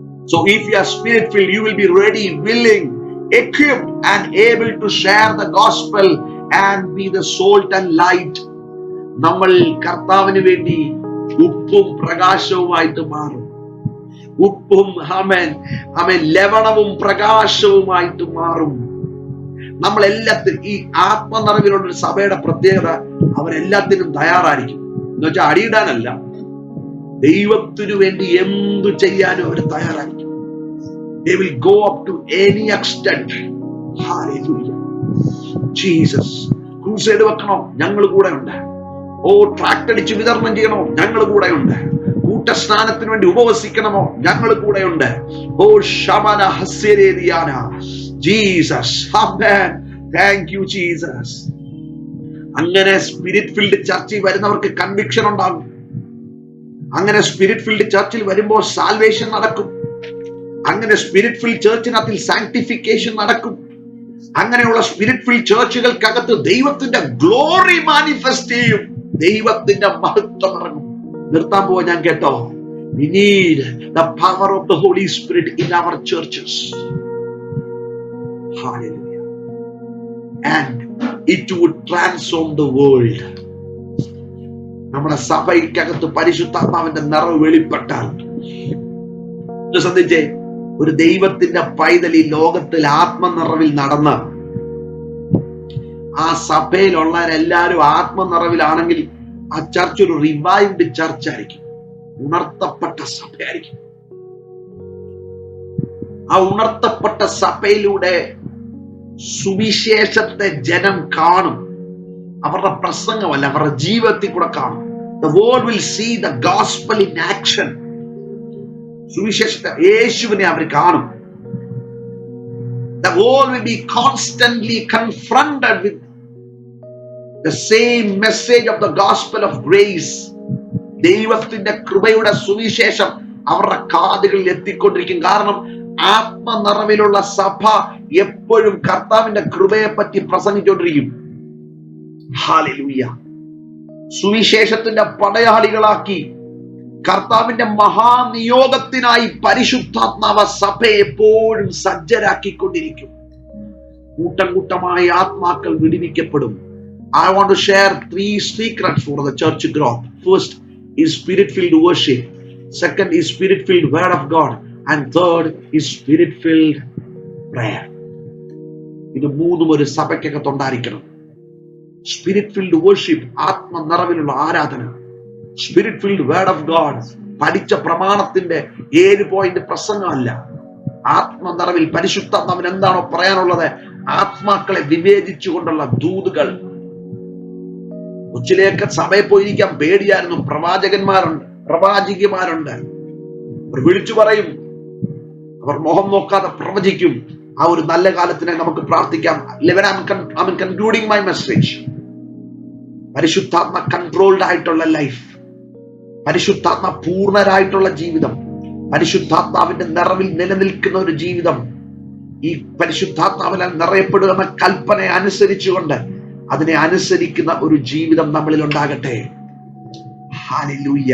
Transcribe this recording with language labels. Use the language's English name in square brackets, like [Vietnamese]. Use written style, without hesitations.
[English] So if you are spirit filled, you will be ready, willing, equipped and able to share the gospel and be the salt and light. [Malayalam] നമ്മൾ കർത്താവിന് വേണ്ടി ഉപ്പും പ്രകാശവുമായിട്ട് മാറും. ഉപ്പും ആമേൻ ലവണവും പ്രകാശവുമായിട്ട് മാറും. നമ്മൾ എല്ലാത്തിനും, ഈ ആത്മനിറവിലുള്ള ഒരു സഭയുടെ പ്രത്യേകത, അവരെല്ലാത്തിനും തയ്യാറായിരിക്കും. എന്ന് വെച്ചാൽ അടിയിടാനല്ല, ദൈവത്തിനു വേണ്ടി എന്തു ചെയ്യാനും അവർ തയ്യാറായിരിക്കും. [English] They will go up to any extent. [Malayalam] Hallelujah. Jesus. Crusade വെക്കണോ? ഞങ്ങൾ കൂടെ ഉണ്ട്. ഓ, ട്രാക്ട് അടിച്ച് വിതരണം ചെയ്യണോ? ഞങ്ങൾ കൂടെ ഉണ്ട്. കൂട്ടസ്നാനത്തിന് വേണ്ടി ഉപവസിക്കണമോ? ഞങ്ങൾ കൂടെ ഉണ്ട്. ഓ, ശമന ഹസ്യരേദിയാന. Jesus, amen, [English] Thank you Jesus. [Malayalam] അങ്ങനെ സ്പിരിറ്റ് ഫിൽഡ് ചർച്ചിൽ വരുന്നവർക്ക് കൺവിക്ഷൻ ഉണ്ടാകും. അങ്ങനെ സ്പിരിറ്റ് ഫിൽഡ് ചർച്ചിൽ വരുമ്പോൾ സാൽവേഷൻ നടക്കും. അങ്ങനെ സ്പിരിറ്റ് ഫിൽഡ് ചർച്ചിനകത്തിൽ സാങ്ക്ടിഫിക്കേഷൻ നടക്കും. അങ്ങനെയുള്ള സ്പിരിറ്റ് ഫിൽഡ് ചർച്ചുകൾക്കകത്ത് ദൈവത്തിന്റെ ഗ്ലോറി മാനിഫെസ്റ്റ് ചെയ്യും. ദൈവത്തിന്റെ മഹത്വം ഇറങ്ങും. നിർത്താൻ പോവാ ഞാൻ, കേട്ടോ. [English] We need the power of the Holy Spirit in our churches. Hallelujah. And it would transform the world. [Malayalam] നമ്മുടെ സഭയ്ക്കകത്ത് പരിശുദ്ധാത്മാവിന്റെ നിറവ് വെളിപ്പെട്ടാൽ, ശ്രദ്ധിച്ചേ, ഒരു ദൈവത്തിന്റെ പൈതൽ ഈ ലോകത്തിൽ ആത്മനിറവിൽ നടന്ന് ആ സഭയിലുള്ളവരെല്ലാരും ആത്മനിറവിലാണെങ്കിൽ ആ ചർച്ച് ഒരു റിവൈവ്ഡ് ചർച്ച് ആയിരിക്കും, ഉണർത്തപ്പെട്ട സഭയായിരിക്കും. ആ ഉണർത്തപ്പെട്ട സഭയിലൂടെ സുവിശേഷത്തെ ജനം കാണും. അവരുടെ പ്രസംഗമല്ല, അവരുടെ ജീവിതത്തിൽ കൂടെ കാണും. [English] The world will see the gospel in action. [Malayalam] സുവിശേഷത്തെ, യേശുവിനെ അവർ കാണും. [English] The world will be constantly confronted with the same message of the gospel of grace. [Malayalam] ദൈവത്തിന്റെ കൃപയുടെ സുവിശേഷം അവരുടെ കാതുകളിൽ എത്തിക്കൊണ്ടിരിക്കും. കാരണം ആത്മനിറവിലുള്ള സഭ എപ്പോഴും കർത്താവിന്റെ കൃപയെ പറ്റി പ്രസംഗിച്ചുകൊണ്ടിരിക്കും. ഹല്ലേലൂയ. സുവിശേഷത്തിന്റെ പടയാളികളാക്കി കർത്താവിന്റെ മഹാനിയോഗത്തിനായി പരിശുദ്ധാത്മാവ് സഭയെ എപ്പോഴും സജ്ജരാക്കിക്കൊണ്ടിരിക്കും. കൂട്ടം കൂട്ടമായി ആത്മാക്കൾ വിടുവിക്കപ്പെടും. [English] I want to share 3 secrets for the church growth. First is spirit-filled worship. Second is spirit-filled word of God. And third is spirit-filled prayer. [Malayalam] ഇത് മൂന്നും ഒരു സഭയ്ക്കകത്തുണ്ടായിരിക്കണം. [English] spirit filled worship, [Malayalam] ആത്മനിറവിലുള്ള ആരാധന. [English] spirit filled word of God, [Malayalam] പഠിച്ച പ്രമാണത്തിന്റെ 7 പോയിന്റ് പ്രസംഗമല്ല. ആത്മനിറവിൽ പരിശുദ്ധാത്മാവിന് എന്താണോ പറയാനുള്ളത്, ആത്മാക്കളെ വിവേചിച്ചുകൊണ്ടുള്ള ദൂതുകൾ. കൊച്ചിലേക്ക് സഭയിൽ പോയിരിക്കാൻ പേടിയായിരുന്നു. പ്രവാചകന്മാരുണ്ട്, പ്രവാചികമാരുണ്ട്. അവർ വിളിച്ചു പറയും, അവർ മുഖം നോക്കാതെ പ്രവചിക്കും. ആ ഒരു നല്ല കാലത്തിനെ നമുക്ക് പ്രാർത്ഥിക്കാം. [English] I'm concluding my message. [Malayalam] പരിശുദ്ധാത്മ കൺട്രോൾഡ് ആയിട്ടുള്ള ലൈഫ്, പരിശുദ്ധാത്മ പൂർണ്ണരായിട്ടുള്ള ജീവിതം, പരിശുദ്ധാത്മാവിന്റെ നിറവിൽ നിലനിൽക്കുന്ന ഒരു ജീവിതം, ഈ പരിശുദ്ധാത്മാവിനാൽ നിറയപ്പെടുക എന്ന കൽപ്പനയെ അനുസരിച്ചുകൊണ്ട് അതിനെ അനുസരിക്കുന്ന ഒരു ജീവിതം നമ്മളിൽ ഉണ്ടാകട്ടെ. ഹല്ലേലൂയ.